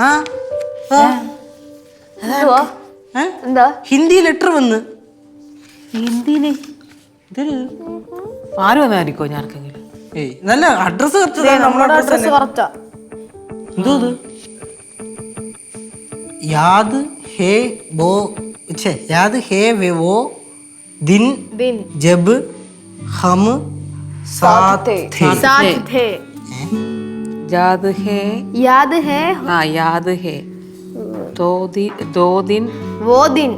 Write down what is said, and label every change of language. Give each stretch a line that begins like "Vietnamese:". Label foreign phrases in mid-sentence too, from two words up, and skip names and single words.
Malayalam: എന്താ ഹിന്ദി ലെറ്റർ വന്ന്. ഹിന്ദിയില് ആര് വന്നായിരിക്കോ? ഞാൻ ആർക്കെങ്കിലും നല്ല അഡ്രസ് നമ്മുടെ അഡ്രസ് കറക്റ്റാ. എന്തോ ഇത്?
Hindi: याद है वो दिन जब हम साथ थे. याद है हाँ याद है. दो दिन वो दिन